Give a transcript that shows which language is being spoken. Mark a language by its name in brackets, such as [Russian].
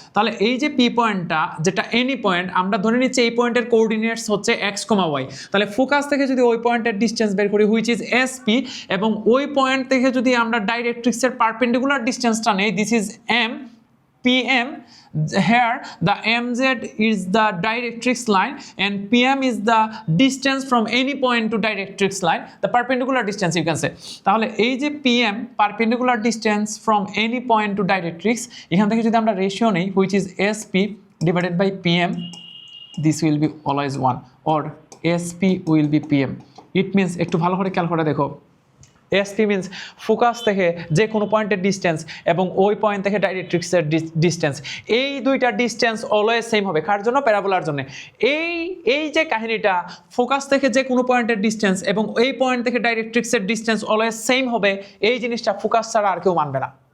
[Bangla] তাহলে এই যে পি পয়েন্টটা যেটা এনি পয়েন্ট, আমরা ধরে নিচ্ছি এই পয়েন্টের কোঅর্ডিনেটস হচ্ছে এক্স কমা ওয়াই। তাহলে ফোকাস থেকে যদি ওই পয়েন্টের ডিস্টেন্স বের করি হুইচ ইজ এস পি, এবং ওই পয়েন্ট থেকে যদি আমরা ডাইরেক্ট্রিক্সের পারপেন্ডিকুলার ডিস্টেন্সটা নেই, this is M P M, [English] here the mz is the directrix line and pm is the distance from any point to directrix line, the perpendicular distance you can say. [Bangla] তাহলে এই যে [English] pm perpendicular distance from any point to directrix, [Bangla] এখান থেকে যদি আমরা ratio নেই [English] which is sp divided by pm, this will be always 1 or sp will be pm. It means [Bangla] একটু ভালো করে খেয়াল করে দেখো, sp means ফোকাস থেকে যে কোনো পয়েন্টের ডিস্টেন্স এবং ওই পয়েন্ট থেকে ডাইরেক্ট্রিক্সের ডিস্টেন্স, এই দুইটা ডিস্টেন্স অলওয়েজ সেম হবে। কার জন্য? প্যারাবোলার জন্য। এই যে কাহিনীটা, ফোকাস থেকে যে কোনো পয়েন্টের ডিস্টেন্স এবং এই পয়েন্ট থেকে ডাইরেক্ট্রিক্সের ডিস্টেন্স অলওয়েজ সেম হবে, এই জিনিসটা ফোকাস ছাড়া আর কেউ মানবে না।